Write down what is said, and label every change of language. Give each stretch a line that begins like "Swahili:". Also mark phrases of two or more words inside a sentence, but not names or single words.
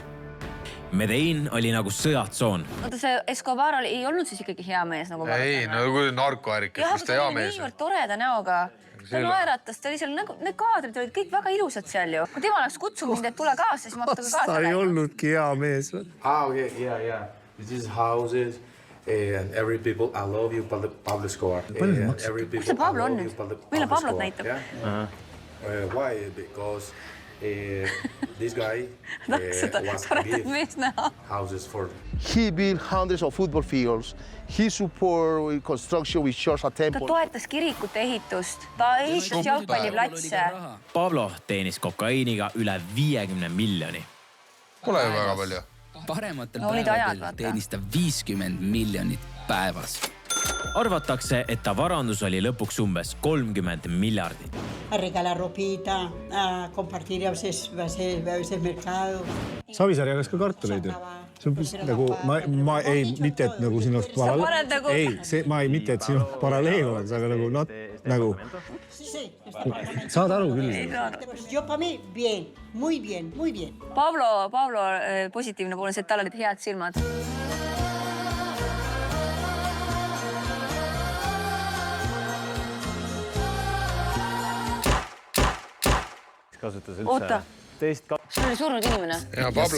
Estonian: Medellin oli nagu sõjatsoon. Oota, see Escobar ei olnud siis ikkagi hea mees nagu vaadata. Ei, no kui narkoärik, jah, mis ta hea aga mees ta oli niivõrd toreda näoga. Ta naeratas, ta oli seal, need kaadrid olid kõik väga ilusad seal ju. Kui tema oleks kutsunud mind, et tule kaasa, siis ma hakka ka kaasa Ta ei olnudki hea mees.
English: Okay, yeah. This is houses. And every people, I love you, Pablo Escobar. Kus see Pablo on nüüd? Meile Pablot näitab. Why? Because this guy was give houses for. He built hundreds of football fields. He support construction with church a
Estonian: Ta
English: temple.
Estonian: toetas kirikute ehitust, ta ehitas jalgpalliplatse. Pablo teenis kokaiiniga üle 50 miljoni. Pole ju väga palju. Parematel No olid ajad, päevadel vaata. teenis ta 50 miljonit päevas. Arvatakse, et ta varandus oli lõpuks umbes 30 miljardit.
Spanish: A regalar ropita, a compartir a veces mercado.
Estonian: Savisaar jagas ka kartuleid ju. See on nagu, ma ei, mitte et nagu siin oleks paralleel. Ei, ma ei, mitte et siin paralleel oleks, aga nagu, saad aru küll.
Spanish: Yo para mí, bien, muy bien, muy bien.
Estonian: Pablo positiivne pool on see, et tal olid head silmad. Oota, see oli surnud inimene. Ja Pablo.